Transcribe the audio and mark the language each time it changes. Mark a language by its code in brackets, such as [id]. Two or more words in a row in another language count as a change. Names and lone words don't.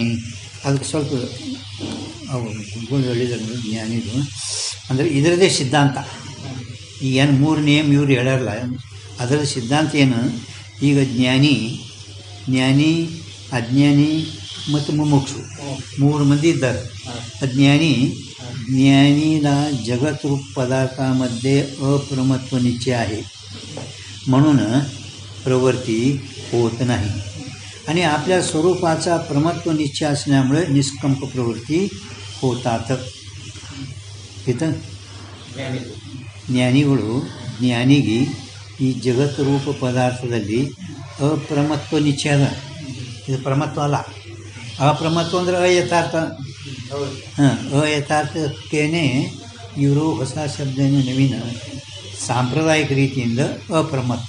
[kn] ಅದಕ್ಕೆ ಸ್ವಲ್ಪ ಗುಣ ಹೇಳಿದ್ರು ಜ್ಞಾನಿದು ಅಂದರೆ ಇದರದೇ ಸಿದ್ಧಾಂತ. ಈಗ ಏನು 3 ನೇಮ್ ಇವ್ರು ಹೇಳಲ್ಲ, ಅದರ ಸಿದ್ಧಾಂತ ಏನು? ಈಗ ಜ್ಞಾನಿ, ಅಜ್ಞಾನಿ ಮತ್ತು ಮುಮುಕ್ಷು 3 ಮಂದಿ ಇದ್ದಾರೆ. [mr] ज्ञानीला जगत रूप पदार्थामध्ये अप्रमत्व निश्चय आहे म्हणून प्रवृत्ती होत नाही आणि आपल्या स्वरूपाचा प्रमत्व निश्चय असल्यामुळे निष्कंप प्रवृत्ती होतात. [kn] इथं ಜ್ಞಾನಿಗೆ ಈ ಜಗತ್ ರೂಪ ಪದಾರ್ಥದಲ್ಲಿ ಅಪ್ರಮತ್ವ ನಿಶ್ಚಯ ಅದ. ಇದು ಪ್ರಮತ್ವ ಅಲ್ಲ, ಅಪ್ರಮತ್ವ ಅಂದರೆ ಅಯಥಾರ್ಥ. ಅಯಥಾರ್ಥಕ್ಕೇನೆ ಇವರು ಹೊಸ ಶಬ್ದನ ನವೀನ ಸಾಂಪ್ರದಾಯಿಕ ರೀತಿಯಿಂದ ಅಪ್ರಮತ್ವ.